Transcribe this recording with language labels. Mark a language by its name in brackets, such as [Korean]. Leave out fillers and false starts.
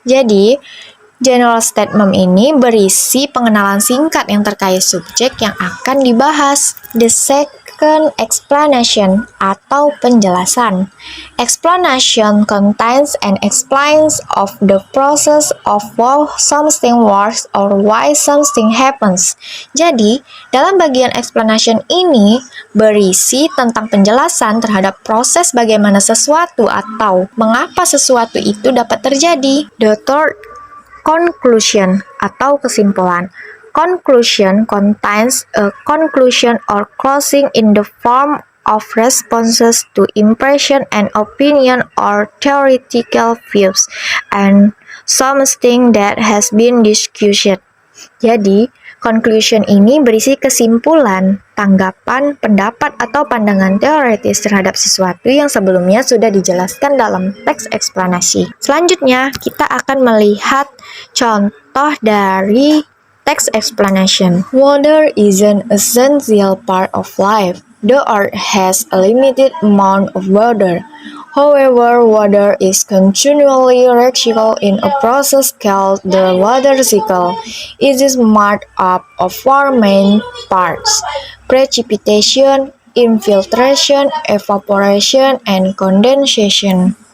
[Indonesian] Jadi, general statement ini berisi pengenalan singkat yang terkait subjek yang akan dibahas. [English] The second explanation [Indonesian] atau penjelasan. [English] Explanation contains and explains of the process of how something works or why something happens. [Indonesian] Jadi, dalam bagian explanation ini berisi tentang penjelasan terhadap proses bagaimana sesuatu atau mengapa sesuatu itu dapat terjadi. [English] The third, conclusion [Indonesian] atau kesimpulan. [English] Conclusion contains a conclusion or closing in the form of responses to impression and opinion or theoretical views and something that has been discussed. [Indonesian] Jadi, conclusion ini berisi kesimpulan, tanggapan, pendapat, atau pandangan teoritis terhadap sesuatu yang sebelumnya sudah dijelaskan dalam teks eksplanasi. Selanjutnya, kita akan melihat contoh dari text explanation. [English] Water is an essential part of life. The earth has a limited amount of water. However, water is continually recycled in a process called the water cycle. It is made up of four main parts: precipitation, infiltration, evaporation, and condensation.